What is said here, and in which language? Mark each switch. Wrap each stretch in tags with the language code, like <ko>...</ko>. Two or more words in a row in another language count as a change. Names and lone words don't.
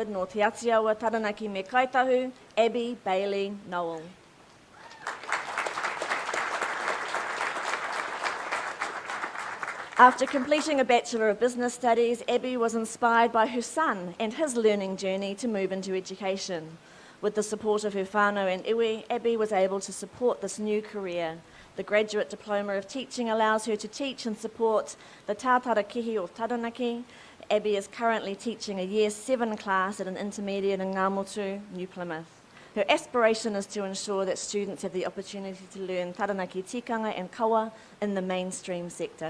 <mi>Nō te atiawa taranaki me kaitahu, Abby Bailey Noel.</mi> <en>After completing a Bachelor of Business Studies, Abby was inspired by her son and his learning journey to move into education. With the support of her whānau and iwi, Abby was able to support this new career. The Graduate Diploma of Teaching allows her to teach and support the</en> <mi>tātara kihi</mi> <en>of Taranaki. Abby is currently teaching a Year 7 class at an intermediate in Ngāmotu, New Plymouth. Her aspiration is to ensure that students have the opportunity to learn Taranaki tikanga and kawa in the mainstream sector.</en>